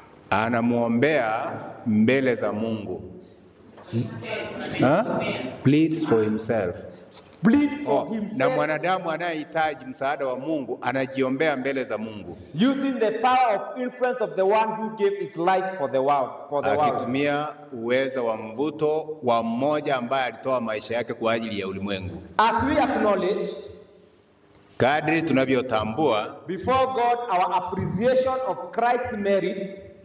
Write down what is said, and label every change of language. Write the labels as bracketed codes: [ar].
[sw] Anamuombea mbele za Mungu. [en] Pleads for himself. Plead for himself. [sw] Na mwanadamu anayehitaji msaada wa Mungu anajiombea mbele za Mungu, [en] Using the power of influence of the one who gave his life for the world. [sw] akitumia uwezo wa mvuto wa mmoja ambaye alitoa maisha yake kwa ajili ya ulimwengu. [en] As we acknowledge, [sw] Kadri tunavyotambua [en] before God our appreciation of Christ's merits,